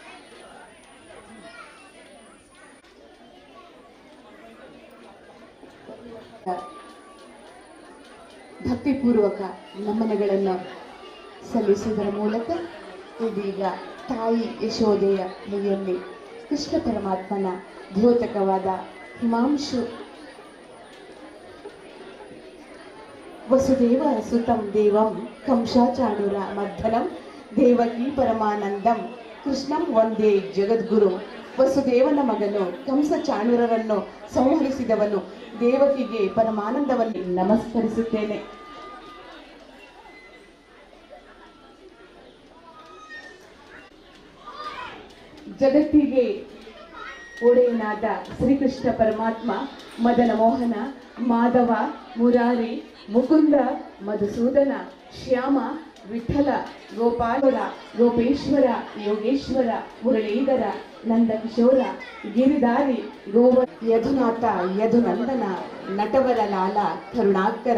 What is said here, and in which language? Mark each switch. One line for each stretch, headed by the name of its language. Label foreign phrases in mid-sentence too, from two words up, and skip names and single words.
Kannada: ಭಕ್ತಿಪೂರ್ವಕ ನಮನಗಳನ್ನು ಸಲ್ಲಿಸುವುದರ ಮೂಲಕ ಇದೀಗ ತಾಯಿ ಯಶೋದೆಯ ಕೈಯಲ್ಲಿ ಕೃಷ್ಣ ಪರಮಾತ್ಮನ ದ್ಯೋತಕವಾದ ಹಿಮಾಂಶು
Sanskrit: ವಸುದೇವ ಸುತಂ ದೇವಂ ಕಂಸಾಚಾಣೂರ ಮರ್ದನಂ ದೇವಕಿ ಪರಮಾನಂದಂ ಕೃಷ್ಣಂ ವಂದೇ ಜಗದ್ಗುರು.
Kannada: ವಸುದೇವನ ಮಗನು ಕಂಸ ಚಾಣೂರರನ್ನು ಸಂಹರಿಸಿದವನು ದೇವಕಿಗೆ ಪರಮಾನಂದವನ್ನು ನಮಸ್ಕರಿಸುತ್ತೇನೆ. ಜಗತ್ತಿಗೆ ಒಡೆಯನಾದ ಶ್ರೀಕೃಷ್ಣ ಪರಮಾತ್ಮ ಮದನ ಮೋಹನ, ಮಾಧವ, ಮುರಾರಿ, ಮುಕುಂದ, ಮಧುಸೂದನ, ಶ್ಯಾಮ, ವಿಠಲ, ಗೋಪಾಲರ, ಗೋಪೇಶ್ವರ, ಯೋಗೇಶ್ವರ, ಮುರಳೀಧರ, ನಂದಕಿಶೋರ, ಗಿರಿಧಾರಿ, ಯದುನಾಥ, ಯದುನಂದನ, ನಟವರ ಲಾಲ, ಕರುಣಾಕರ.